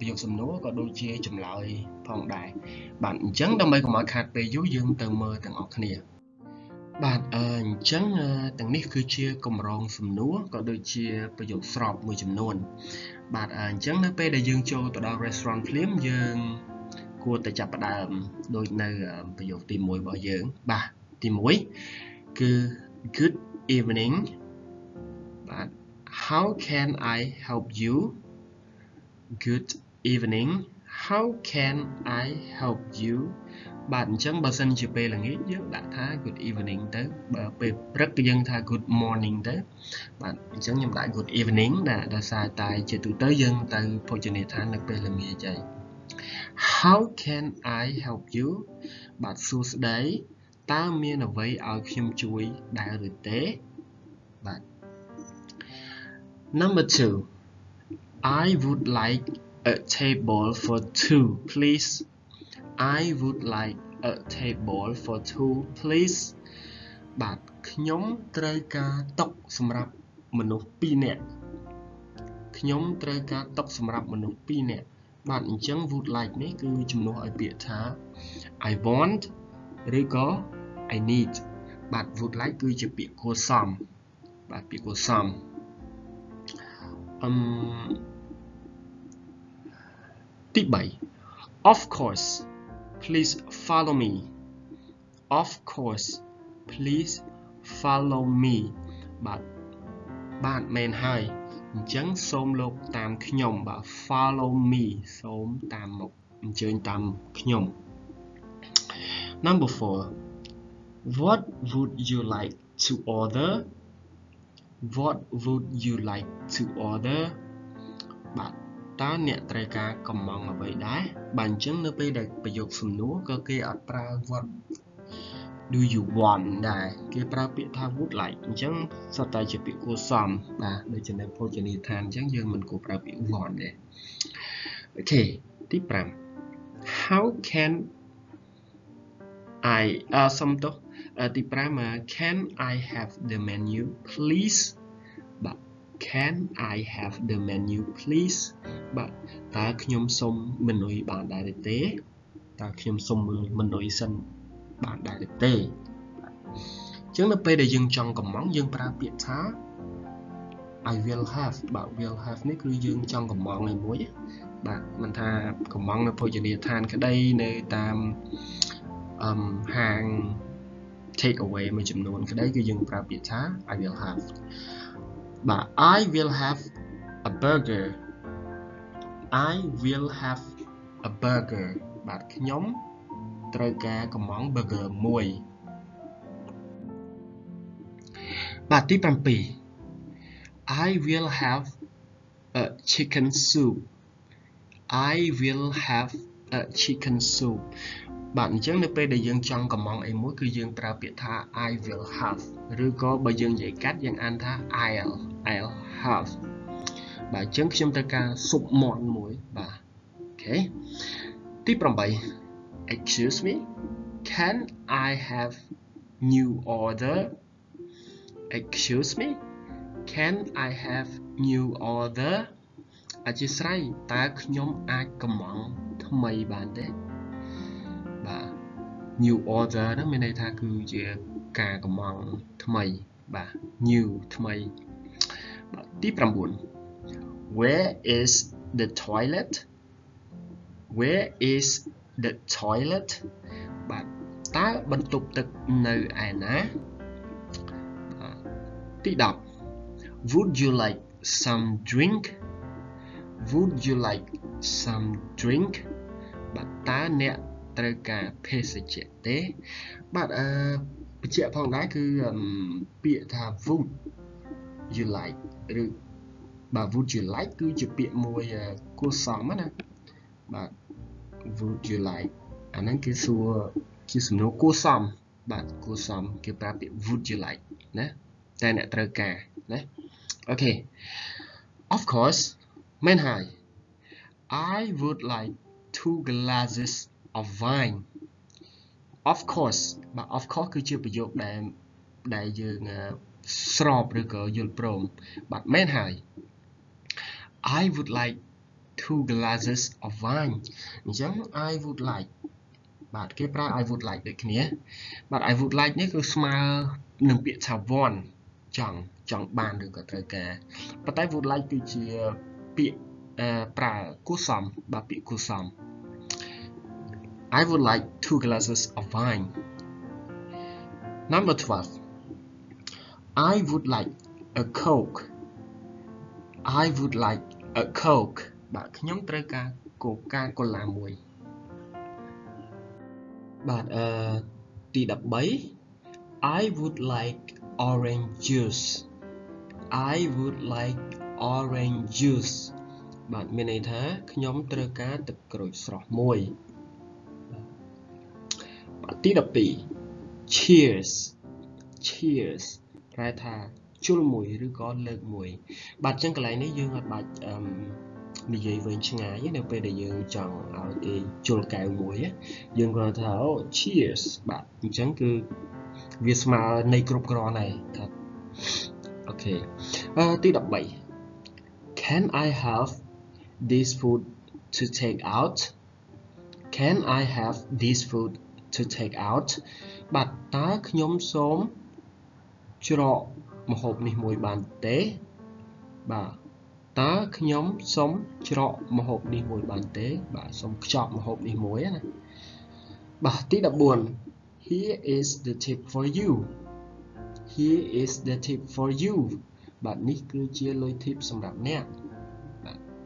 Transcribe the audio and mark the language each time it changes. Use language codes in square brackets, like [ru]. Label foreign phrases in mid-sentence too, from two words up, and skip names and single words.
[km] យោគសំណួរក៏ដូចជាចម្លើយផងដែរបាទអញ្ចឹងដើម្បីកុំឲ្យខាតពេលយូរយើងទៅមើលទាំងអស់គ្នាបាទអញ្ចឹងទាំងនេះគឺជាកម្រងសំណួរក៏ដូចជាប្រយោគស្រប មួយចំនួនបាទអញ្ចឹងនៅពេលដែលយើងចូលទៅដល់ restaurant ភ្លាមយើងគួរតែចាប់ផ្ដើមដូចនៅប្រយោគទី1 របស់យើងបាទទី1គឺ [en] Good evening បាទ How can I help you Good evening How can I help you [km] បាទអញ្ចឹងបើសិនជាពេលល្ងាចយើងដាក់ថា [en] good evening [km] ទៅបើពេលព្រឹកយើងថា [en] good morning [km] ទៅបាទអញ្ចឹងខ្ញុំដាក់ [en] good evening [km] ដោយសារតែជាទូទៅយើងទៅភោជនីយដ្ឋាននៅពេលល្ងាចហើយ [en] How can I help you [km] បាទសួស្តីតើមានអ្វីឲ្យខ្ញុំជួយដែរឬទេបាទ [en] Number 2 I would like a table for two please I would like a table for two please [km] បាទខ្ញុំត្រូវការតុសម្រាប់មនុស្ស2នាក់ខ្ញុំត្រូវការតុសម្រាប់មនុស្ស2នាក់បាទអញ្ចឹង [en] would like [km] នេះគឺជំនួសឲ្យពាក្យថា [en] I want [km] ឬក៏ [en] I need [km] បាទ [en] would like [km] គឺជាពាក្យគួរសមបាទពាក្យគួរសម [en] ទី3 Of course please follow me Of course please follow me [km] បាទមែនហើយអញ្ចឹងសូមលោកតាមខ្ញុំបាទ [en] follow me សូម [km] តាមមកអញ្ជើញតាមខ្ញុំ [en] Number 4 What would you like to order What would you like to order [km] បាទតើអ្នកត្រូវការកំងអ្វីដែរបាទអញ្ចឹងនៅពេលដែលប្រយោគសំណួរក៏គេអត់ប្រើ [en] what do you want [km] ដែរគេប្រើពាក្យថា [en] would like [km] អញ្ចឹងសុទ្ធតែជាពាក្យគួរសមបាទដូចជានៅភោជនីយដ្ឋានអញ្ចឹងយើងមិនគួរប្រើពាក្យ want ទេអូខេទី5 [en] How can I [km] សុំទោសទី5 [en] Can I have the menu please បាទ Can I have the menu please [km] បាទតើខ្ញុំសុំម៉ឺនុយបានដែរទេ តើខ្ញុំសុំមើលម៉ឺនុយសិនបានដែរទេអញ្ចឹងនៅពេលដែលយើងចង់កំងយើង ប្រើពាក្យថា [en] I will have [km] បាទ [en] will have [km] នេះគឺយើងចង់កំងឯមួយបាទមិនថាកំងនៅភោជនីយដ្ឋានក្តីនៅតាមហាង [en] take away [km] មួយចំនួនក្តីគឺយើងប្រើពាក្យថា [en] I will have [km] បាទ [en] I will have a burger I will have a burger [km] បាទខ្ញុំត្រូវការកំង burger មួយ បាទទី7 [en] I will have a chicken soup I will have a chicken soup [km] បាទអញ្ចឹងនៅពេលដែលយើងចង់កំងអីមួយគឺយើងប្រើពាក្យ ថា [en] I will have [km] ឬក៏បើយើងនិយាយកាត់យើងអានថា [en] I'll have [km] បាទអញ្ចឹងខ្ញុំត្រូវការស៊ុប មាន់មួយបាទអូខេទី8 [en] Excuse me Can I have new order Excuse me Can I have new order [km] អធិស្ឋានតើខ្ញុំអាចកំងថ្មីបានទេបាទ [en] new order [km] ហ្នឹងមានន័យថាគឺជាការកំងថ្មីបាទ new ថ្មីបាទទី9 [en] Where is the toilet Where is the toilet [km] បាទតើបន្ទប់ទឹកនៅឯណា ទី10 [en] Would you like some drink Would you like some drink [km] បាទតើអ្នកត្រូវការភេសជ្ជៈទេបាទបញ្ជាក់ផងដែរគឺពាក្យថា [en] would you like [km] ឬបាទ [en] would you like [km] គឺជាពាក្យ មួយគួរសមណាបាទ [en] would you like [km] អាហ្នឹងគេសួរជាសំណួរគួរសមបាទគួរសមគេប្រើពាក្យ [en] would you like [km] ណាតែអ្នកត្រូវ ការណាអូខេ [en] Of course [km] មែនហើយ [en] I would like 2 glasses of wine of course បាទ of course [km] គឺជាប្រយោគដែលយើងស្រប ឬក៏យល់ព្រមបាទមែនហើយ [en] I would like 2 glasses of wine [km] អញ្ចឹង [en] I would like [km] បាទគេប្រើ [en] I would like [km] ដូចគ្នាបាទ [en] I would like [km] នេះគឺស្មើនឹងពាក្យថា want ចង់បានឬក៏ត្រូវការប៉ុន្តែ [en] would like [km] គឺជាពាក្យប្រើគួរសមបាទពាក្យគួរសម [en] I would like 2 glasses of wine. Number 12. I would like a Coke. I would like a Coke. [km] បាទខ្ញុំត្រូវការ Coca-Cola មួយបាទទី13 [en] I would like orange juice. I would like orange juice. [km] បាទមានន័យថាខ្ញុំត្រូវការទឹកក្រូចស្រស់មួយទី12 cheers ប្រែថាជុលមួយឬក៏លើកមួយបាទអញ្ចឹងកន្លែងនេះយើងអត់បាច់និ យាយវែងឆ្ងាយនៅពេលដែលយើងចង់ឲ្យគេជុលកែវមួយយើងគ្រាន់តែថា cheers បាទអញ្ចឹងគឺវាស្មើនៃ គ្រប់គ្រាន់ហើយครับអូខេទី13 [en] Can I have this food to take out Can I have this food to take out [km] បាទតើខ្ញុំសូមច្រកម្ហូបនេះមួយបានទេបាទតើខ្ញុំសូមច្រកម្ហូបនេះមួយបានទេបាទសូមខ្ចប់ម្ហូបនេះមួយណាបាទទី14 [en] Here is the tip for you Here is the tip for you [km] បាទនេះគឺជាលុយ tip សម្រាប់អ្នកបាទ